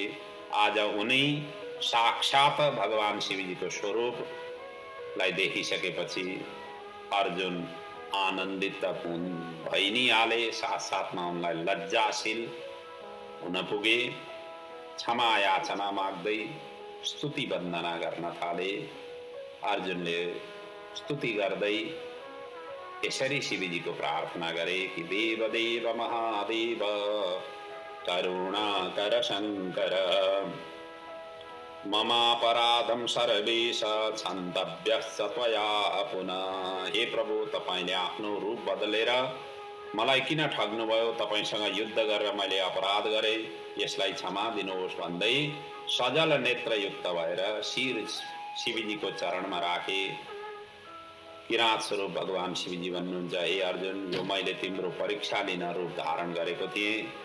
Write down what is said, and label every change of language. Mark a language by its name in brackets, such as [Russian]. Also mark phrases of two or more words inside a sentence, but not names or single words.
[Nepali] आज उनी साक्षात भगवान शिवजीको स्वरूपलाई देखिसकेपछि अर्जुन आनन्दित भइ नै हाले। साथसाथमा उनलाई लज्जाशील हुन पुगे। क्षमा याचना माग्दै स्तुति वन्दना गर्न थाले। अर्जुनले स्तुति गर्दै यसरी शिवजीको प्रार्थना गरे कि [Sanskrit] देवदेव महादेव करुणाकर शङ्कर ममापराधं सर्वेश क्षन्तव्यश्च त्वया पुनः। [Nepali] हे प्रभु, तपाईले आफ्नो रूप बदलेर मलाई किन ठग्नुभयो? तपाईसँग युद्ध गरेर मैले अपराध गरे, यसलाई क्षमा दिनुहोस् भन्दै सजल नेत्रयुक्त भएर शिर शिवजीको चरणमा राखे। किराँत स्वरूप भगवान शिवजी भन्नुहुन्छ, हे अर्जुन, यो मैले तिम्रो परीक्षा लिन रूप धारण गरेको थिएँ।